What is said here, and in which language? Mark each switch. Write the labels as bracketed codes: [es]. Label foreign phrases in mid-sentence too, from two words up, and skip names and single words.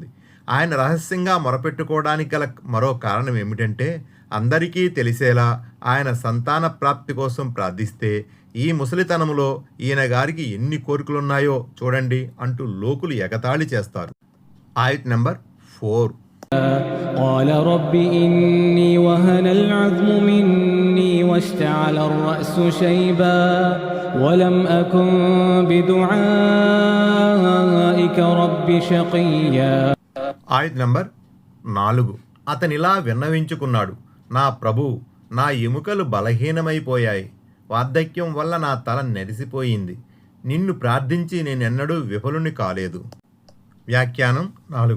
[te] ఆయన రహస్యంగా మొరపెట్టుకోవడానికి గల మరో కారణం ఏమిటంటే అందరికీ తెలిసేలా ఆయన సంతాన ప్రాప్తి కోసం ప్రార్థిస్తే ఈ ముసలితనంలో ఈయన గారికి ఎన్ని కోరికలున్నాయో చూడండి అంటూ లోకులు ఎగతాళి చేస్తారు. ఆయత్ నెంబర్ 4. [ar] قال رب إني وهن العظم مني واشتعل الرأس شيبا ولم أكن بدعائك رب شقيا. [te] ఆయత్ నెంబర్ 4. అతనిలా విన్నవించుకున్నాడు, నా ప్రభు, నా ఎముకలు బలహీనమైపోయాయి, వార్ధక్యం వల్ల నా తల నెరిసిపోయింది, నిన్ను ప్రార్థించి నేనెన్నడూ విఫలుని కాలేదు. వ్యాఖ్యానం 4.